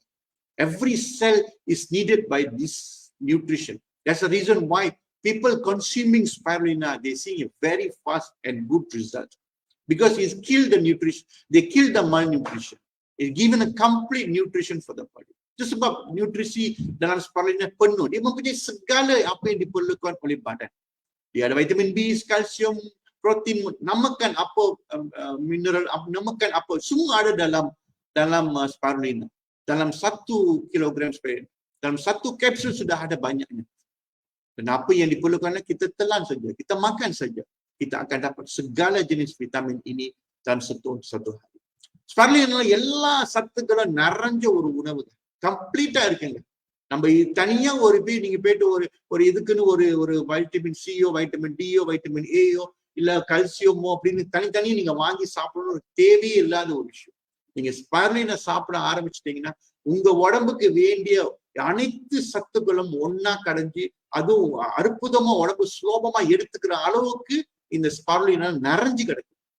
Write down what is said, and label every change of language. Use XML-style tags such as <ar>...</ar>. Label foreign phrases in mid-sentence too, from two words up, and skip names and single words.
<en>Every cell is needed by this nutrition. That's the reason why people consuming spirulina, they see a very fast and good result. Because it's killed the nutrition, they kill the malnutrition. It's given a complete nutrition for the body.</en> <ms>Itu sebab nutrisi dalam spirulina penuh. Dia mempunyai segala apa yang diperlukan oleh badan. Dia ada vitamin B, kalsium, protein, namakan apa, mineral, namakan apa, semua ada dalam spirulina. Dalam 1 kilogram spirulina. Dalam 1 kapsul sudah ada banyaknya. Dan apa yang diperlukan, kita telan saja, kita makan saja. Kita akan dapat segala jenis vitamin ini dalam satu hari.</ms> <ta>Spirulina எல்லா சத்துக்களும் நிறைஞ்ச ஒரு உணவு. கம்ப்ளீட்டா இருக்குங்க. நம்ம தனியா நீங்க போயிட்டு ஒரு இதுக்குன்னு ஒரு</ta> <en>vitamin C, vitamin D, vitamin A,</en> <ta>இல்ல கல்சியமோ அப்படின்னு தனித்தனியா நீங்க வாங்கி சாப்பிடணும் ஒரு தேவையே இல்லாத ஒரு விஷயம். நீங்க ஸ்பைருலினா சாப்பிட ஆரம்பிச்சிட்டீங்கன்னா உங்க உடம்புக்கு வேண்டிய அனைத்து சத்துக்களும் ஒன்னா கடைஞ்சி அதுவும் அற்புதமா உடம்பு சுலபமா எடுத்துக்கிற அளவுக்கு இந்த ஸ்பைருலினா நிறைஞ்சு கிடக்கு.</ta>